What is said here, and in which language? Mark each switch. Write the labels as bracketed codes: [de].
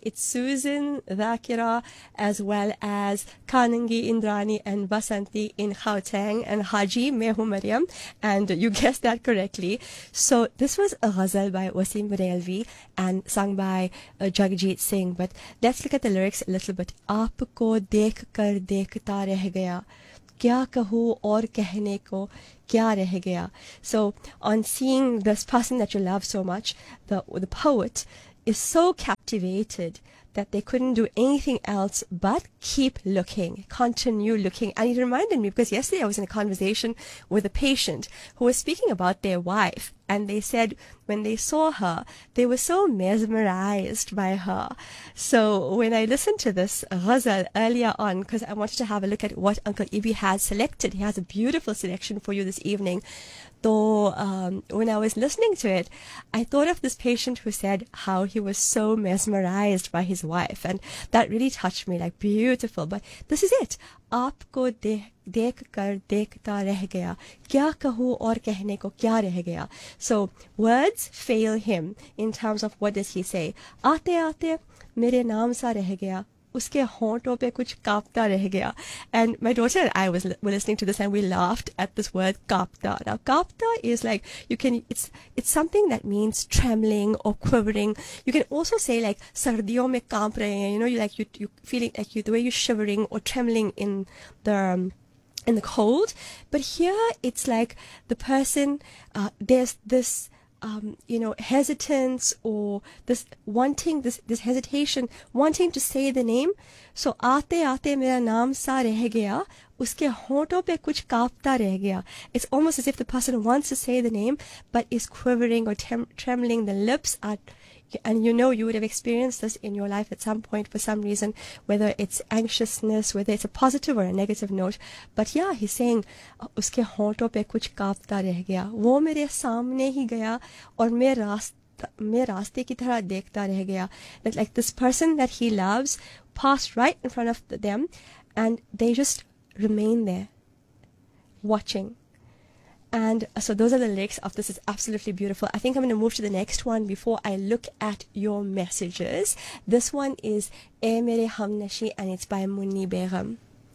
[en] It's Susan Zakira, as well as Kanungi Indrani and Basanti in Gauteng, and Haji Mehu Mariam. And you guessed that correctly. So this was a ghazal by Wasim Rehan and sung by Jagjit Singh. But let's look at the lyrics a little bit. [hi] आपको देख कर देखता रह गया, क्या कहूँ और कहने को क्या रह गया. [en] So on seeing this person that you love so much, the poet is so captivated that they couldn't do anything else but keep looking, continue looking. And it reminded me, because yesterday I was in a conversation with a patient who was speaking about their wife, and they said when they saw her, they were so mesmerized by her. So when I listened to this ghazal earlier on, because I wanted to have a look at what Uncle Ibi has selected, he has a beautiful selection for you this evening. Though when I was listening to it, I thought of this patient who said how he was so mesmerized by his wife, and that really touched me, like beautiful. But this is it. [hi] आपको देख कर देखता रह गया, क्या कहूँ और कहने को क्या रह गया. [en] So words fail him in terms of what does he say. [hi] आते आते मेरे नाम सा रह गया, उसके होंठों पे कुछ कांपता रह गया. [en] And my daughter and I was were listening to this, and we laughed at this word kapta. Now kapta is like, you can, it's something that means trembling or quivering. You can also say like [hi] sardiyon mein kaanp rahe hain, [en] you know, you feeling like you, the way you're shivering or trembling in the cold. But here it's like the person, there's this hesitance, or this wanting, this hesitation, wanting to say the name. [hi] So आते आते मेरा नाम सा रह गया, उसके होंठों पे कुछ कांपता रह गया. [en] It's almost as if the person wants to say the name but is quivering or trembling. The lips are, and you know, you would have experienced this in your life at some point for some reason, whether it's anxiousness, whether it's a positive or a negative note. But yeah, he's saying [hi] उसके होंठों पे कुछ कांपता रह गया, वो मेरे सामने ही गया और मैं रास्ते की तरह देखता रह गया. [en] That, like this person that he loves passed right in front of them, and they just remain there watching. And so those are the lyrics of this. It's absolutely beautiful. I think I'm going to move to the next one before I look at your messages. This one is Ae Mere Hamnashi, and it's by Munni Begum.